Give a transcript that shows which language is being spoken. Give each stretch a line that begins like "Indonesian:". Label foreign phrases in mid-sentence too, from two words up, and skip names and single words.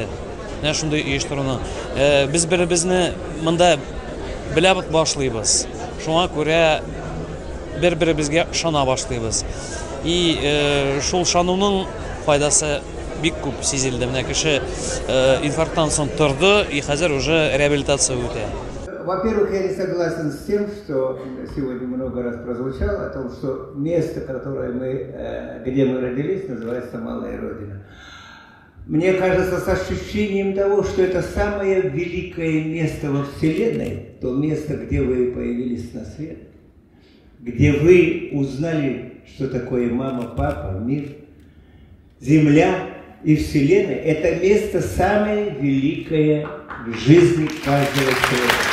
Tatar: Менә шундый оештыруның. Без бер-беребезне монда беләбез башлыйбыз. Шуңа күрә бер-беребезгә ышана башлыйбыз. И шул ышануның файдасы бик күп сизелде. Менә кеше инфаркттан соң торды и хәзер уже реабилитация үтә.
Russian: Во-первых, я не согласен с тем, что сегодня много раз прозвучало, о том, что место, где мы родились, называется Малая Родина. Мне кажется, с ощущением того, что это самое великое место во Вселенной, то место, где вы появились на свет, где вы узнали, что такое мама, папа, мир, земля и Вселенная, это место самое великое в жизни каждого человека.